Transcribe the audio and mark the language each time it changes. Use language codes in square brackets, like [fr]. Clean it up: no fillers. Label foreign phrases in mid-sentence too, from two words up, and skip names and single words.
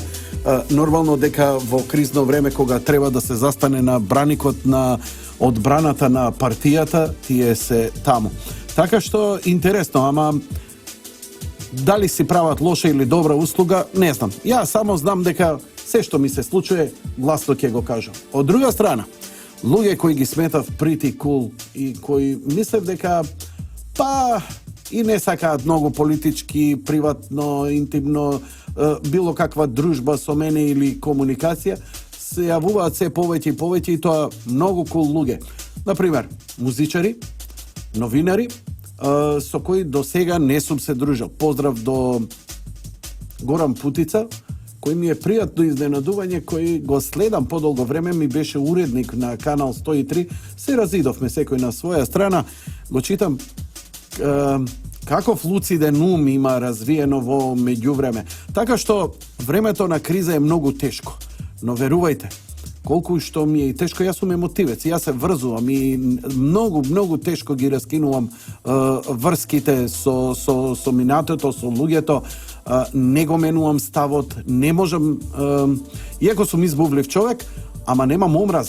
[mk] Нормално дека во кризно време кога треба да се застане на браникот на одбраната на партијата, тие се таму. Така што интересно, ама дали си прават лоша или добра услуга, не знам. Ја само знам дека се што ми се случува, гласно ќе го кажам. Од друга страна, луѓе кои ги сметав [en] pretty cool [mk] и кои мислев дека па и не сакаат многу политички, приватно, интимно, било каква дружба со мене или комуникација, се јавуваат се повеќе и повеќе и тоа многу cool луѓе. Например, музичари, новинари, со кои до сега не сум се дружил. Поздрав до Горан Путица, кој ми е пријатно изненадување, кој го следам подолго време, ми беше уредник на канал 103, се разидовме секој на своја страна, го читам каков луциден ум има развиено во меѓувреме. Така što времето на криза е многу тешко, но верувајте, колку што ми е и тешко, јас сум емотивец, јас се врзувам и многу тешко ги раскинувам врските со минатото, со луѓето, не го менувам ставот, не можам, иако сум избувлив човек, ама немам омраза.